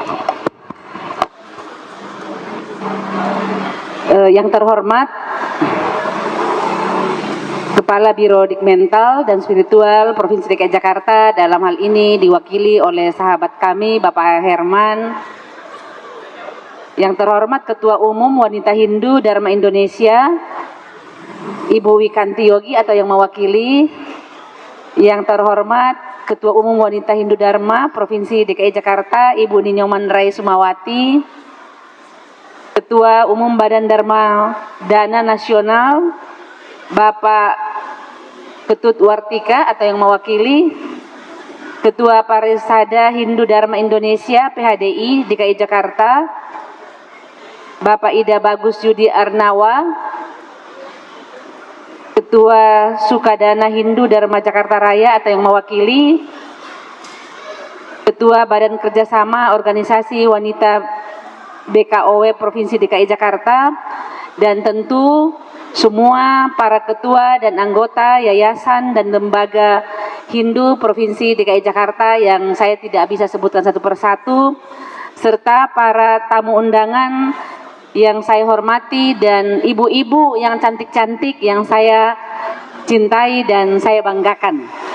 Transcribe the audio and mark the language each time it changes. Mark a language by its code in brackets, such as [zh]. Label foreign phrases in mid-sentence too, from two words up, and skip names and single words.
[id] Yang terhormat Kepala Biro Dikmental dan Spiritual Provinsi DKI Jakarta, dalam hal ini diwakili oleh sahabat kami Bapak Herman. Yang terhormat Ketua Umum Wanita Hindu Dharma Indonesia Ibu Wikanti Yogi atau yang mewakili. Yang terhormat Ketua Umum Wanita Hindu Dharma Provinsi DKI Jakarta Ibu Ninyoman Rai Sumawati. Ketua Umum Badan Dharma Dana Nasional Bapak Ketut Wartika atau yang mewakili. Ketua Parisada Hindu Dharma Indonesia PHDI DKI Jakarta Bapak Ida Bagus Yudi Arnawa. Ketua Sukadana Hindu Dharma Jakarta Raya atau yang mewakili. Ketua Badan Kerjasama Organisasi Wanita BKOW Provinsi DKI Jakarta, dan tentu semua para ketua dan anggota yayasan dan lembaga Hindu Provinsi DKI Jakarta yang saya tidak bisa sebutkan satu persatu, serta para tamu undangan yang saya hormati dan ibu-ibu yang cantik-cantik yang saya cintai dan saya banggakan.